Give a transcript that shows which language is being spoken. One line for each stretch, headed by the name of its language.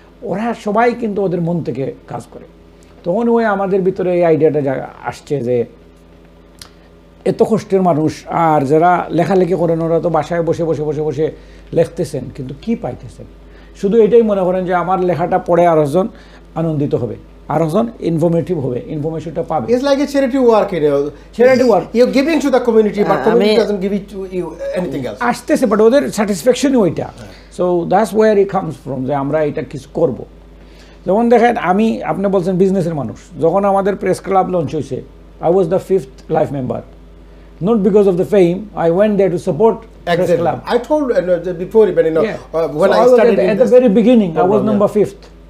Bangla: ওরা সবাই কিন্তু ওদের মন থেকে কাজ করে। তখন ওই আমাদের ভিতরে এই আইডিয়াটা আসছে যে এত কষ্টের মানুষ, আর যারা লেখালেখি করেন ওরা তো বাসায় বসে বসে বসে বসে লিখতেছেন, কিন্তু কি পাইতেছেন? শুধু এটাই মনে করেন যে আমার লেখাটা পড়ে আরেকজন আনন্দিত হবে, আরেকজন ইনফরমেটিভ হবে, ইনফরমেশনটা পাবে।
English: It's like a charity work, charity work. You're giving to the community, but community doesn't give it to you anything else.
Bangla: আসতেছে, বাট ওদের স্যাটিসফ্যাকশনই ওইটা।
English: so that's where it comes from,
Bangla: যে আমরা এটা কিছু করব। যেমন দেখেন, আপনি বলছেন বিজনেসের মানুষ, যখন আমাদের প্রেস ক্লাব লঞ্চ হয়েছে,
English: I was the 5th life member, not because of the fame. I went there to support press club. I told before even when I started at the very beginning, I was number 5th.